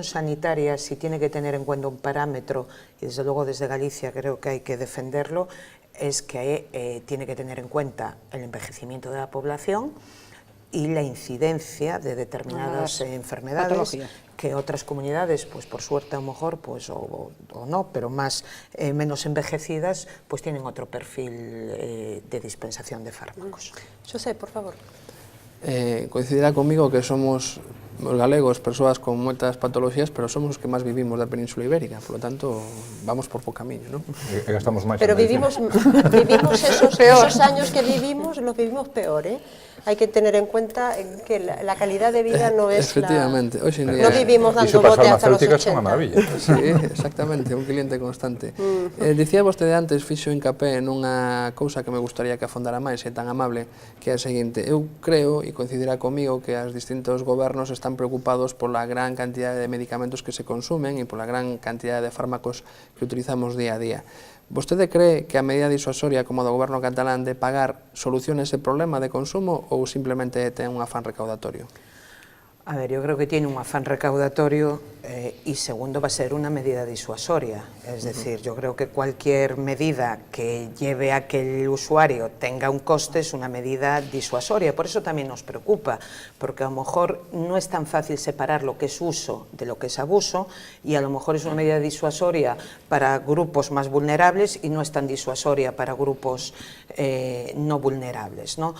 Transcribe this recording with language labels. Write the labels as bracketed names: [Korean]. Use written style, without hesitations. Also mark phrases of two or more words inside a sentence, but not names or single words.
[Spanish] sanitaria, si tiene que tener en cuenta un parámetro, y desde luego desde Galicia creo que hay que defenderlo, es que tiene que tener en cuenta el envejecimiento de la población y la incidencia de determinadas enfermedades que otras comunidades, pues por suerte a lo mejor, pues o no, pero menos envejecidas, pues tienen otro perfil de dispensación de fármacos. José, por favor. Coincidirá conmigo [Galician] que somos os galegos persoas con moitas patologías, pero somos os que máis vivimos da Península Ibérica, [Spanish] por lo tanto, [Galician] vamos por bo camiño, non? Gastamos máis. [Spanish] Pero vivimos esos años que vivimos, los vivimos peor, ¿eh? Hay que tener en cuenta que la calidad de vida no es [Galician] efectivamente. Hoxe en día, [Spanish] no vivimos dando bote hasta los 80. [Galician] Son unha maravilla. Sí, exactamente, un cliente constante. Dicía vostede antes, fixo hincapé nunha cousa que me gustaría que afondara máis, é tan amable, que é a seguinte. Eu creo, e coincidirá comigo, que os distintos gobernos están preocupados pola gran cantidad de medicamentos que se consumen e pola gran cantidad de fármacos que utilizamos día a día. Vostede cree que a medida disuasoria como do goberno catalán de pagar soluciona ese problema de consumo ou simplemente ten un afán recaudatorio? [Spanish] A ver, yo creo que tiene un afán recaudatorio y segundo va a ser una medida disuasoria. Es decir, yo creo que cualquier medida que lleve a que el usuario tenga un coste es una medida disuasoria. Por eso también nos preocupa, porque a lo mejor no es tan fácil separar lo que es uso de lo que es abuso y a lo mejor es una medida disuasoria para grupos más vulnerables y no es tan disuasoria para grupos no vulnerables, ¿no?